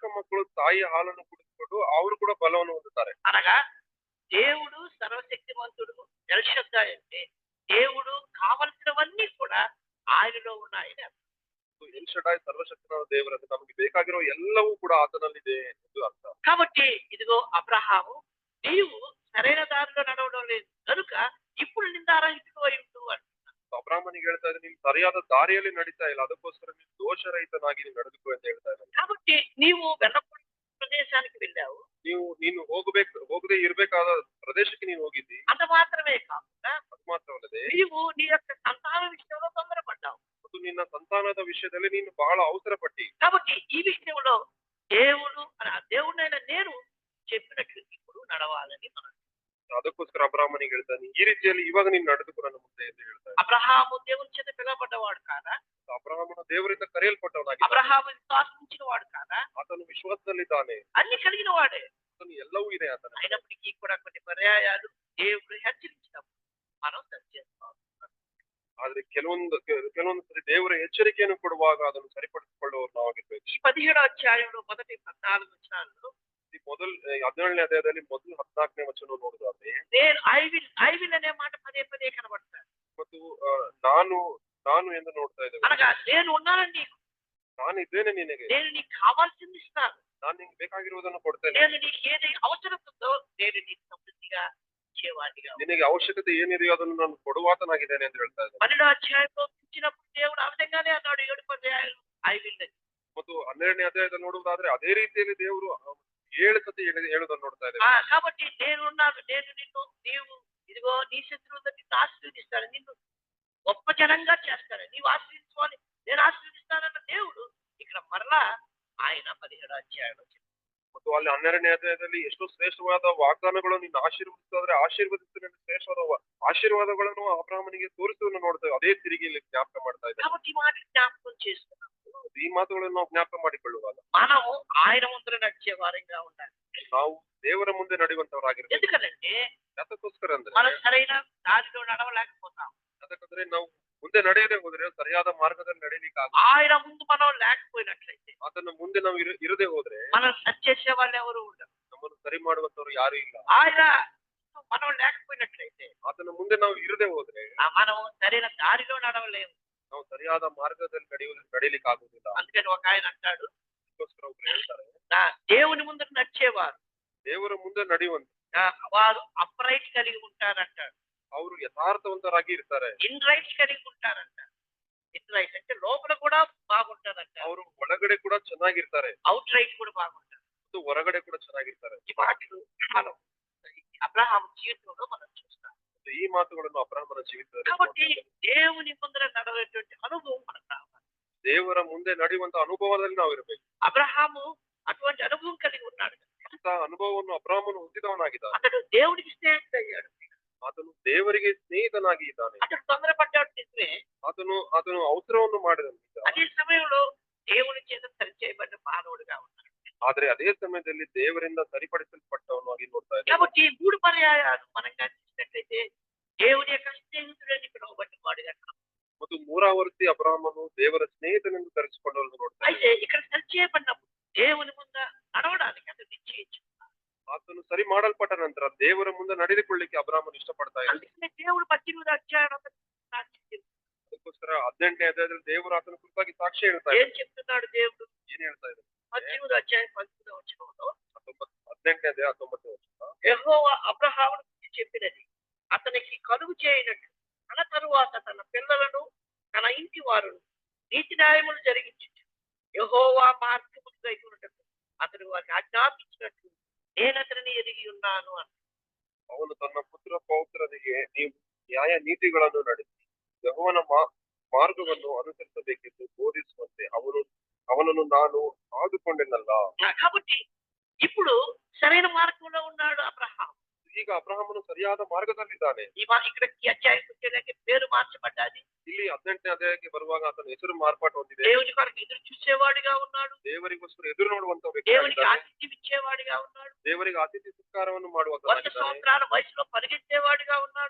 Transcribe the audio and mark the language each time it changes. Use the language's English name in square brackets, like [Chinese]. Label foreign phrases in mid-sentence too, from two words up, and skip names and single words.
[Kannada] ಮಕ್ಕಳು ತಾಯಿಯ ಹಾಲನ್ನು ಕುಡಿದುಕೊಂಡು ಅವರು ಕೂಡ ಬಲವನ್ನು ಹೊಂದುತ್ತಾರೆ. [Telugu] అనగా దేవుడు సర్వశక్తివంతుడు ఎల్షద్దాయ్ అంటే దేవుడు కావలసినవన్నీ కూడా ఆయనలో ఉన్నాయని అర్థం. [Kannada] ಎಲ್ ಶಡಾಯ್ ಸರ್ವಶಕ್ತನಾದ ದೇವರಂತೆ ನಮಗೆ ಬೇಕಾಗಿರೋ ಎಲ್ಲವೂ ಕೂಡ ಆತನಲ್ಲಿದೆ ಎಂದು ಅರ್ಥ. [Telugu] కాబట్టి ఇదిగో అబ్రహాము నీవు సరైన దారిలో నడవడం లేదు కనుక ఇప్పుడు నిందారహితుడు అయి ఉండు అంటున్నాడు. [Kannada] ಅಬ್ರಾಹ್ಮನಿಗೆ ಹೇಳ್ತಾ ಇದ್ರೆ ನೀನು ಸರಿಯಾದ ದಾರಿಯಲ್ಲಿ ನಡೀತಾ ಇಲ್ಲ, ಅದಕ್ಕೋಸ್ಕರ ನೀನು ದೋಷರಹಿತನಾಗಿ ನೀನು ನಡೆದುಕೋ ಅಂತ ಹೇಳ್ತಾ ಇದ್ದಾನೆ. [Telugu] కాబట్టి నీవు వెళ్ళకూడని ప్రదేశానికి వెళ్ళావు. [Kannada] ನೀನು ಹೋಗದೆ ಇರ್ಬೇಕಾದ ಪ್ರದೇಶಕ್ಕೆ ನೀನು ಹೋಗಿದ್ದಿ. [Telugu] అంత మాత్రమే కాకుండా [Kannada] ಅದು ಮಾತ್ರವಲ್ಲದೆ [Telugu] నీవు నీ యొక్క సంతాన విషయంలో తొందరపడ్డావు. [Kannada] ಮತ್ತು ನಿನ್ನ ಸಂತಾನದ ವಿಷಯದಲ್ಲಿ ನೀನು ಬಹಳ ಅವಸರ ಪಟ್ಟಿ. [Telugu] కాబట్టి ఈ విషయంలో దేవుడైన నేను చెప్పినట్లు ఇప్పుడు నడవాలని మనం. [Kannada] ಅದಕ್ಕೋಸ್ಕರ ಅಬ್ರಾಹ್ಮನಿಗೆ ಹೇಳ್ತಾನೆ ಈ ರೀತಿಯಲ್ಲಿ ಇವಾಗ ನೀನು ನಡೆದುಕೋ ನನ್ನ ಮುಂದೆ ಎಂದು ಹೇಳ್ತಾನೆ. [Telugu] అబ్రహాము దేవుని చేత పిలువబడ్డవాడు కాదా? [Kannada] ಅಬ್ರಾಹ್ಮನು ದೇವರಿಂದ ಕರೆಯಲ್ಪಟ್ಟವನಾಗಿ, [Telugu] అబ్రహాము విశ్వాసించిన వాడు కాదా? [Kannada] ಆತನು ವಿಶ್ವಾಸದಲ್ಲಿದ್ದಾನೆ, [Telugu] అన్ని కలిగిన వాడే. [Kannada] ಆತನು ಎಲ್ಲವೂ ಇದೆ ಆತನ. [Telugu] అయినప్పటికీ కూడా కొన్ని పర్యాయాలు దేవుడు హెచ్చరించినప్పుడు మనం సరి చేసుకోవాలి. [Kannada] ಆದ್ರೆ ಕೆಲವೊಂದು ಸರಿ ದೇವರ ಎಚ್ಚರಿಕೆಯನ್ನು ಕೊಡುವಾಗ ಅದನ್ನು ಸರಿಪಡಿಸಿಕೊಳ್ಳುವವರು ನಾವಾಗಿರ್ಬೇಕು. [Telugu] ఈ 17వ అధ్యాయంలో మొదటి 14 వచనాల్లో [Kannada] ಈ 17ನೇ ಅಧ್ಯಾಯದಲ್ಲಿ ಮೊದಲು 14ನೇ ವಚನ ನೋಡುವುದಾದ್ರೆ [Telugu] నేను [English] I will [Telugu] అనే మాట పదే పదే కనబడతాను. [Kannada] ಮತ್ತು ನಾನು ಎಂದು ನೋಡ್ತಾ ಇದ್ದೇವೆ. [Telugu] అనగా నేను ఉన్నానని నీకు, [Kannada] ನಾನು ಇದ್ದೇನೆ ನಿನಗೆ, [Telugu] నేను నీకు కావాల్సింది ఇస్తాను, [Kannada] ನಾನು ನಿಂಗೆ ಬೇಕಾಗಿರುವುದನ್ನು ಕೊಡ್ತೇನೆ, [Telugu] నేను నీకు ఏది అవసరం ఉందో నేను నీకు సమృద్ధిగా ఇచ్చేవాడిగా. [Kannada] ನಿನಗೆ ಅವಶ್ಯಕತೆ ಏನಿದೆಯೋ ಅದನ್ನು ನಾನು ಕೊಡುವಾತನಾಗಿದ್ದೇನೆ ಎಂದು ಹೇಳ್ತಾ ಇದ್ದೇನೆ. [Telugu] 12వ అధ్యాయంలో ఇచ్చినప్పుడు దేవుడు ఆ విధంగానే అన్నాడు. 7 పర్యాయాలు [English] I will. [Kannada] ಮತ್ತು 12ನೇ ಅಧ್ಯಾಯದಲ್ಲಿ ನೋಡುವುದಾದ್ರೆ ಅದೇ ರೀತಿಯಲ್ಲಿ ದೇವರು 7 ಸತಿ ಹೇಳುವುದನ್ನು ನೋಡ್ತಾ ಇದ್ದೇವೆ. [Telugu] కాబట్టి నేనున్నాను, నేను నిన్ను, నీవు ఇదిగో నీ శత్రువులను నిన్ను ఆశీర్వదిస్తాను, నిన్ను గొప్ప జనంగా చేస్తాను, నీవు ఆశీర్వించుకోవాలి, నేను ఆశీర్వదిస్తానన్న దేవుడు ఇక్కడ మరలా ఆయన 17వ అధ్యాయంలో చెప్పాడు. [Kannada] ಮತ್ತು ಅಲ್ಲಿ 12ನೇ ಅಧ್ಯಾಯದಲ್ಲಿ ಎಷ್ಟೋ ಶ್ರೇಷ್ಠವಾದ ವಾಗ್ದಾನಗಳು ನಿನ್ನ ಆಶೀರ್ವದಿಸಿದ್ರೆ ಆಶೀರ್ವದಿಸಿದ ಶ್ರೇಷ್ಠವಾದ ಆಶೀರ್ವಾದಗಳನ್ನು ಅಬ್ರಾಹ್ಮನಿಗೆ ತೋರಿಸುವುದನ್ನು ನೋಡ್ತೇವೆ. ಅದೇ ತಿರುಗಿ ಇಲ್ಲಿ ಜ್ಞಾಪಕ ಮಾಡ್ತಾ ಇದ್ದೇವೆ. [Telugu] కాబట్టి ఈ మాట జ్ఞాపకం చేసుకున్నాం. [Kannada] ಈ ಮಾತುಗಳನ್ನು ನಾವು ಜ್ಞಾಪಕ ಮಾಡಿಕೊಳ್ಳುವಾಗ [Telugu] మనము ఆయన ముందర నడిచే వారంగా ఉండాలి. [Kannada] ನಾವು ದೇವರ ಮುಂದೆ ನಡೆಯುವಂತವರಾಗಿರ್ಬೇಕು. [Telugu] ఎందుకంటే [Kannada] ಅದಕ್ಕೋಸ್ಕರ ಅಂದ್ರೆ [Telugu] మనం సరైన దారిలో నడవలేకపోతాం. [Kannada] ಅದಕ್ಕಂದ್ರೆ ನಾವು ಮುಂದೆ ನಡೆಯದೆ ಹೋದ್ರೆ ಸರಿಯಾದ ಮಾರ್ಗದಲ್ಲಿ ನಡೆಯಲಿಕ್ಕೆ [Telugu] ఆయన ముందు మనం లేకపోయినట్లయితే, [Kannada] ಆತನ ಮುಂದೆ ನಾವು ಇರದೆ ಹೋದ್ರೆ [Telugu] మనం సరి చేసే వాళ్ళు ఎవరు ఉండరు. [Kannada] ನಮ್ಮನ್ನು ಸರಿ ಮಾಡುವಂತವ್ರು ಯಾರು ಇಲ್ಲ. [Telugu] ఆయన మనం లేకపోయినట్లయితే, [Kannada] ಆತನ ಮುಂದೆ ನಾವು ಇರದೆ ಹೋದ್ರೆ [Telugu] మనం సరైన దారిలో నడవలేము. [Kannada] ನಾವು ಸರಿಯಾದ ಮಾರ್ಗದಲ್ಲಿ ನಡೆಯಲಿಕ್ಕೆ ಆಗುದಿಲ್ಲ. [Telugu] అందుకని ఒక ఆయన అంటాడు, [Kannada] ಅದಕ್ಕೋಸ್ಕರ ಒಬ್ರು ಹೇಳ್ತಾರೆ, [Telugu] దేవుని ముందు నడిచేవారు [Kannada] ದೇವರ ಮುಂದೆ ನಡೆಯುವಂತ [Telugu] వారు అప్రైట్ కలిగి ఉంటారంటాడు. [Kannada] ಅವರು ಯಥಾರ್ಥವಂತರಾಗಿ ಇರ್ತಾರೆ. [English] in rights [Telugu] కలిగి ఉంటారంటారు. [English] in right [Telugu] అంటే లోపల కూడా బాగుంటారంట, [Kannada] ಅವರು ಒಳಗಡೆ ಕೂಡ ಚೆನ್ನಾಗಿರ್ತಾರೆ [English] out right [Telugu] కూడా బాగుంటారు. [Kannada] ಮತ್ತು ಹೊರಗಡೆ ಕೂಡ ಚೆನ್ನಾಗಿರ್ತಾರೆ. [Telugu] ఈ మాటలు మనం అబ్రహాము జీవితంలో మనం చూస్తాం. [Kannada] ಈ ಮಾತುಗಳನ್ನು ಅಬ್ರಾಹ್ಮನ ಜೀವಿತದಲ್ಲಿ [Telugu] కాబట్టి దేవుని ముందర నడవేటువంటి అనుభవం మనకు రావాలి. [Kannada] ದೇವರ ಮುಂದೆ ನಡೆಯುವಂತ ಅನುಭವದಲ್ಲಿ ನಾವು ಇರಬೇಕು. [Telugu] అబ్రహాము అటువంటి అనుభవం కలిగి ఉన్నాడు. [Kannada] ಅಂತ ಅನುಭವವನ್ನು ಅಬ್ರಾಹ್ಮನು ಹೊಂದಿದವನಾಗಿದ್ದಾನೆ. [Telugu] అతడు దేవుడికి స్నేహితుడయ్యాడు. [Kannada] ಆತನು ದೇವರಿಗೆ ಸ್ನೇಹಿತನಾಗಿ ಇದ್ದಾನೆ. [Telugu] అతడు తొందరపడ్డాడు నిజమే. [Kannada] ಆತನು ಅವಸರವನ್ನು ಮಾಡಿದನು. [Telugu] అదే సమయంలో దేవుని చేత సరిచేయబడిన మానవుడిగా ఉన్నాడు. [Kannada] ಆದ್ರೆ ಅದೇ ಸಮಯದಲ್ಲಿ ದೇವರಿಂದ ಸರಿಪಡಿಸಲ್ಪಟ್ಟವನಾಗಿ ನೋಡ್ತಾ ಇದ್ದಾನೆ. [Telugu] కాబట్టి ఈ 3 పర్యాయాలు మనం చూసినట్లయితే దేవుని యొక్క స్నేహితుడని పిలువబడిన వాడుగా. [Kannada] ಮತ್ತು ಮೂರಾವರ್ತಿ ಅಬ್ರಾಹ್ಮನು ದೇವರ ಸ್ನೇಹಿತನೆಂದು ಕರೆಸಿಕೊಂಡವರನ್ನು ನೋಡ್ತಾ [Telugu] అయితే ఇక్కడ సరిచేయబడినప్పుడు దేవుని ముందు నడవడానికి అతను నిశ్చయించుకున్నాడు. [Kannada] ಆತನು ಸರಿ ಮಾಡಲ್ಪಟ್ಟ ನಂತರ ದೇವರ ಮುಂದೆ ನಡೆದುಕೊಳ್ಳಿಕ್ಕೆ ಅಬ್ರಾಹ್ಮನು ಇಷ್ಟಪಡ್ತಾ ಇದ್ದಾನೆ. [Telugu] అందుకనే దేవుడు 18వ అధ్యాయం [Kannada] ಅದಕ್ಕೋಸ್ಕರ 18ನೇ ಅಧ್ಯಾಯದಲ್ಲಿ ದೇವರು ಆತನ ಕುರಿತಾಗಿ ಸಾಕ್ಷಿ ಹೇಳ್ತಾ [Telugu] ఏం [Kannada] ಇದ್ದಾನೆ. [Telugu] చెప్తున్నాడు దేవుడు? [Kannada] ಏನ್ ಹೇಳ್ತಾ ಇದ್ದಾನೆ? [Telugu] 18వ అధ్యాయం 19వ వచనంలో [Kannada] 18ನೇ ಅಧ್ಯಾಯ 19ನೇ ವಚನ, [Telugu] యెహోవా అబ్రహామును గురించి చెప్పినది అతనికి కలుగు చేయనట్టు తన తరువాత తన పిల్లలను తన ఇంటి వారును నీతి న్యాయములు జరిగించు యెహోవా మార్గములు గైకొనుటకు అతడు వారికి ఆజ్ఞాపించినట్లు నేను అతనిని ఎరిగి ఉన్నాను అని. [Kannada] ಅವನು ತನ್ನ ಪುತ್ರ ಪೌತ್ರನಿಗೆ ನೀವು ನ್ಯಾಯ ನೀತಿಗಳನ್ನು ನಡೆಸಿ ಯೆಹೋವನ ಮಾರ್ಗವನ್ನು ಅನುಸರಿಸಬೇಕೆಂದು ಬೋಧಿಸುವಂತೆ ಅವನನ್ನು ನಾನು ಆದುಕೊಂಡೆನಲ್ಲ. [Telugu] కాబట్టి ఇప్పుడు సరైన మార్గంలో ఉన్నాడు అబ్రహాం. [Kannada] ಈಗ ಅಬ್ರಹಾಮನು ಸರಿಯಾದ ಮಾರ್ಗದಲ್ಲಿದ್ದಾನೆ. [Telugu] ఇక్కడ ఈ అధ్యాయం వచ్చేదానికి పేరు మార్చబడ్డాది. [Kannada] ಇಲ್ಲಿ 18ನೇ ಅಧ್ಯಾಯಕ್ಕೆ ಬರುವಾಗ ಆತನ ಹೆಸರು ಮಾರ್ಪಾటు ಹೊಂದಿದೆ. [Telugu] దేవుని కొరకు ఎదురు చూసేవాడిగా ఉన్నాడు. [Kannada] ದೇವರಿಗೋಸ್ಕರ ಎದುರು ನೋಡುವಂತ [Telugu] దేవునికి [Kannada] ವ್ಯಕ್ತಿ, [Telugu] ఆతిథ్యం ఇచ్చేవాడిగా ఉన్నాడు. ದೇವರಿಗೆ ಅತಿಥಿ ಸತ್ಕಾರವನ್ನು 100 [Kannada] ಮಾಡುವಂತ [Telugu] సంవత్సరాల వయసులో పరిగెత్తేవాడిగా ఉన్నాడు.